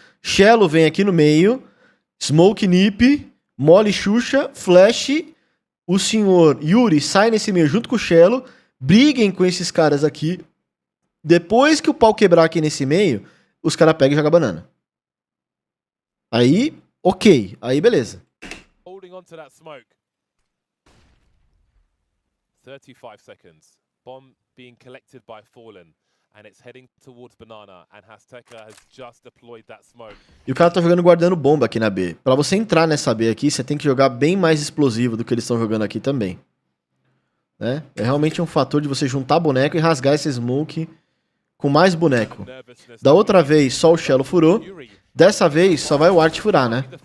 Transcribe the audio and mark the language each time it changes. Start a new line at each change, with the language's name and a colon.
Portuguese: Shello vem aqui no meio. Smoke Nip. Mole Xuxa. Flash. O senhor Yuri sai nesse meio junto com o Shello. Briguem com esses caras aqui. Depois que o pau quebrar aqui nesse meio, os caras pegam e jogam banana. Aí, ok. Aí, beleza.
English: Holding on to that smoke. 35 seconds. Bomb being collected by Fallen. And it's heading towards Banana, and Azteca has just deployed that smoke.
Portuguese: E o cara tá jogando guardando bomba aqui na B. Pra você entrar nessa B aqui, você tem que jogar bem mais explosivo do que eles estão jogando aqui também. Né? É realmente um fator de você juntar boneco e rasgar esse smoke com mais boneco. Da outra vez, só o Shello furou. Dessa vez, só vai o Art furar, né?